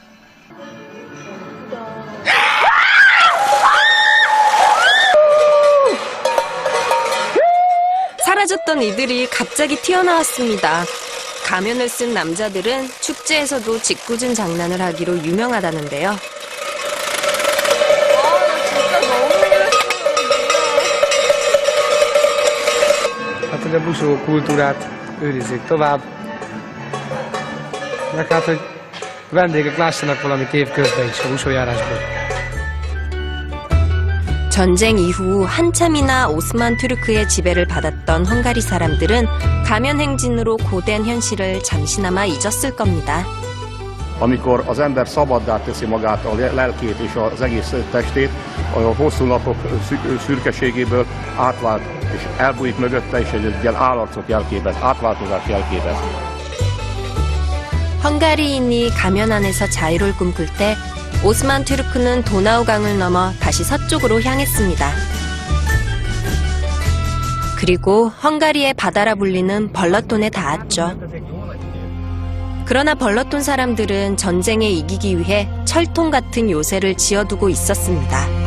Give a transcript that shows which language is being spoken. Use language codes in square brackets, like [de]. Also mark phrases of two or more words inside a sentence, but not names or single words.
[ko] 사라졌던 이들이 갑자기 튀어나왔습니다. 가면을 쓴 남자들은 축제에서도 짓궂은 장난을 하기로 유명하다는데요. [hu] Hát, hogy a busó kultúrát őrizzék tovább. Meg hát, hogy vendégek lássanak valamit évközben is a busójárásból. [ko] 전쟁 이후 한참이나 오스만 투르크의 지배를 받았던 헝가리 사람들은 가면 행진으로 고된 현실을 잠시나마 잊었을 겁니다. [hu] Amikor az ember szabaddá teszi magát, a lelkét és az egész testét, a hosszú napok szürkeségéből átvált, és elbújik mögötte, és egy ilyen állarcot jelképez, átváltozás jelképez. [ko] 헝가리인이 가면 안에서 자유를 꿈꿀 때 오스만 투르크는 도나우강을 넘어 다시 서쪽으로 향했습니다. 그리고 헝가리의 바다라 불리는 벌러톤에 닿았죠. 그러나 벌러톤 사람들은 전쟁에 이기기 위해 철통 같은 요새를 지어두고 있었습니다.